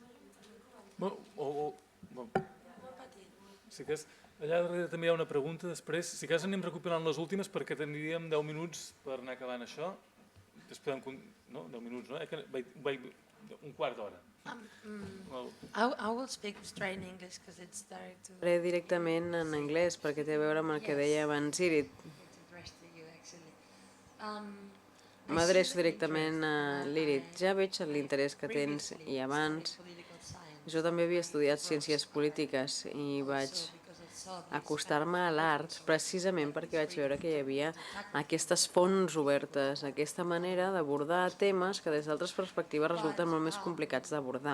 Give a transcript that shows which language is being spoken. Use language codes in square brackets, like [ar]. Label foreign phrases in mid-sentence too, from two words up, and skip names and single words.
[ca] Si cas, allà darrere també hi ha una pregunta, després, si cas anem recuperant les últimes perquè tindríem 10 minuts per anar acabant això. Després no? 10 minuts, no? Un quart d'hora. [en] I will speak straight in English because it's direct to [ca] Parlaré directament en anglès perquè té a veure amb el que deia abans Irit. [en] address to you actually. [ca] M'adreço directament a l'Irit. Ja veig l'interès que tens i abans. Jo també havia estudiat ciències polítiques i vaig acostar-me a l'art precisament perquè vaig veure que hi havia aquestes fonts obertes, aquesta manera d'abordar temes que des d'altres perspectives resulten molt més complicats d'abordar.